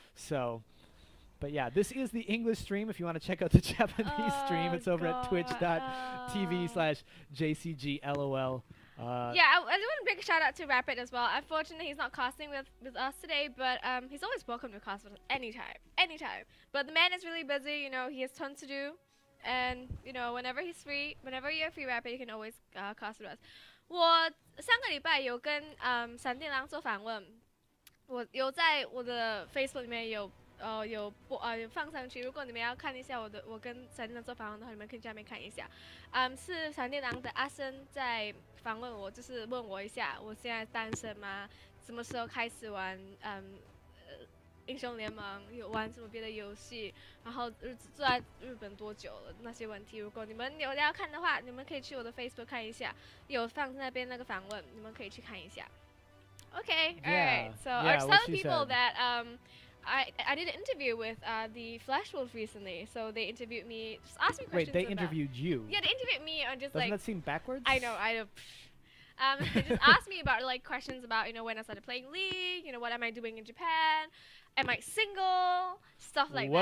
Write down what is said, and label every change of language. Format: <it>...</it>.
<en>So, but yeah, this is the English stream. If you want to check out the Japanese stream, it's over at twitch.tv/JCGLOL. Yeah, I want a big shout out to Rapid as well. Unfortunately, he's not casting with us today, but he's always welcome to cast with us anytime. But the man is really busy. You know, he has tons to do, and you know, whenever he's free, whenever you're free, Rapid, you can always cast with us.</en> <zh>我上个礼拜有跟闪电狼做访问，我有在我的 Facebook 里面有放上去，如果你们要看一下我跟闪电狼做访问的话，你们可以下面看一下。是闪电狼的阿生在访问我，就是问我一下我现在单身吗？什么时候开始玩英雄联盟？有玩什么别的游戏？然后住在日本多久了？那些问题，如果你们有要看的话，你们可以去我的 Facebook 看一下，有放那边那个访问，你们可以去看一下。</zh> <en>Okay, alright. So I was telling people that I did an interview with the Flash Wolves recently. So they interviewed me, just asked me questions. Wait, they interviewed you? Yeah, they interviewed me on just Doesn't that seem backwards? I know. They just asked me about like questions about when I started playing League, what am I doing in Japan, am I single, stuff like that.</en>